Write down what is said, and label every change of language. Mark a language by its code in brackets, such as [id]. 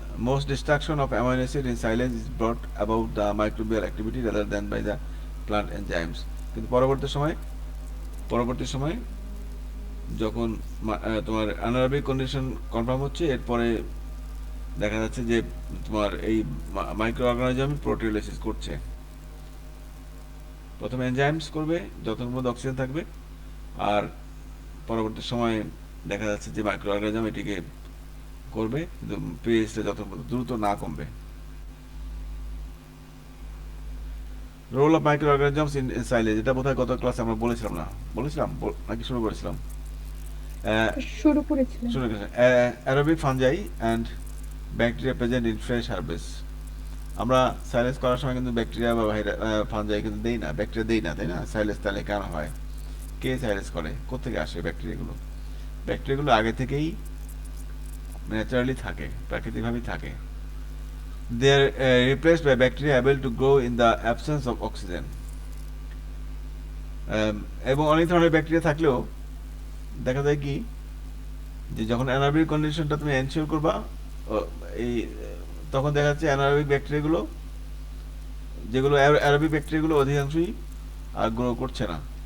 [en] Most destruction of amino acid in silage is brought about the microbial activity rather than by the plant enzymes. [bn] কিন্তু পরবর্তী সময় যখন তোমার anaerobic condition confirm হচ্ছে, এরপরে দেখা যাচ্ছে যে তোমার এই মাইক্রো অর্গানিজম প্রোটিওলাইসিস করছে। প্রথমে এনজাইমস করবে যতক্ষণ মধ্যে অক্সিজেন থাকবে, আর পরবর্তী সময়ে দেখা যাচ্ছে যে মাইক্রো অর্গানিজম এটিকে করবে, কিন্তু পিএইচটা যত দ্রুত না কমবে। [en] role of micro organisms in silage, [bn] এটা বোধহয় গত ক্লাসে আমরা বলেছিলাম নাকি শুরু করেছিলাম? শুরু করেছিলেন। শুরু করেছিলাম। [en] Aerobic fungi and bacteria present in fresh harvest. [bn] আমরা সাইলেজ করার সময় কিন্তু ব্যাকটেরিয়া বা ফাঞ্জাই কিন্তু দেই না, ব্যাকটেরিয়া দেই না, তাই না? সাইলেজ তাহলে কেন হয়? কে সাইলেজ করে? কোথেকে আসে ব্যাকটেরিয়াগুলো? ব্যাকটেরিয়াগুলো আগে থেকেই ন্যাচারালি থাকে, প্রাকৃতিকভাবেই থাকে। [en] They are replaced by bacteria able to grow in the absence of oxygen. [bn] এবং অনেক ধরনের ব্যাকটেরিয়া থাকলেও দেখা যায় কি, যে যখন অ্যানারোবিক কন্ডিশনটা তুমি এনশিওর করবা, এই তখন দেখা যাচ্ছে অ্যানারোবিক ব্যাকটেরিয়াগুলো, যেগুলো অ্যারোবিক ব্যাকটেরিয়াগুলো অধিকাংশই আর গ্রো করছে না।